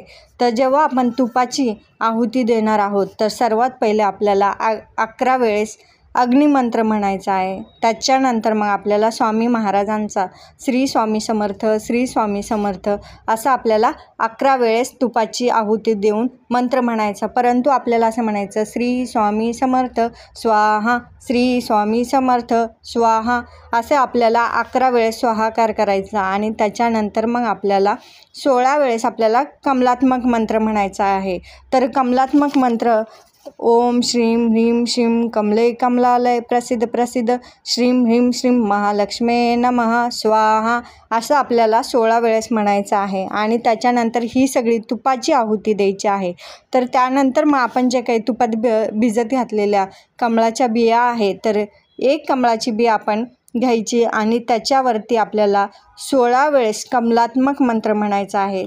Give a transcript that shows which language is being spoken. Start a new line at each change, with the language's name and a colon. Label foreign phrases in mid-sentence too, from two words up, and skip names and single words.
Marathi: तर जेव्हा आपण तुपाची आहुती देणार आहोत, तर सर्वात पहिले आपल्याला 11 वेळेस अग्निमंत्र म्हणायचा आहे. त्याच्यानंतर मग आपल्याला स्वामी महाराजांचा श्री स्वामी समर्थ, श्री स्वामी समर्थ असं आपल्याला 11 वेळेस तुपाची आहुती देऊन मंत्र म्हणायचा. परंतु आपल्याला असं म्हणायचं श्री स्वामी समर्थ स्वाहा, श्री स्वामी समर्थ स्वाहा असं आपल्याला 11 वेळेस स्वाहाकार करायचा. आणि त्याच्यानंतर मग आपल्याला 16 वेळेस आपल्याला कमलात्मक मंत्र म्हणायचा आहे. तर कमलात्मक मंत्र
Sanskrit: ओम श्रीं ह्रीं श्रीं कमले कमलालय प्रसिद्ध प्रसिद्ध श्रीं ह्रीं श्रीं महालक्ष्मी नमः स्वाहा
Marathi: असं आपल्याला 16 वेळेस म्हणायचं आहे. आणि त्याच्यानंतर ही सगळी तुपाची आहुती द्यायची आहे. तर त्यानंतर मग आपण जे काही तुपात भिजत घातलेल्या कमळाच्या बिया आहेत, तर एक कमळाची बिया आपण घ्यायची आणि त्याच्यावरती आपल्याला 16 वेळेस कमलात्मक मंत्र म्हणायचा आहे.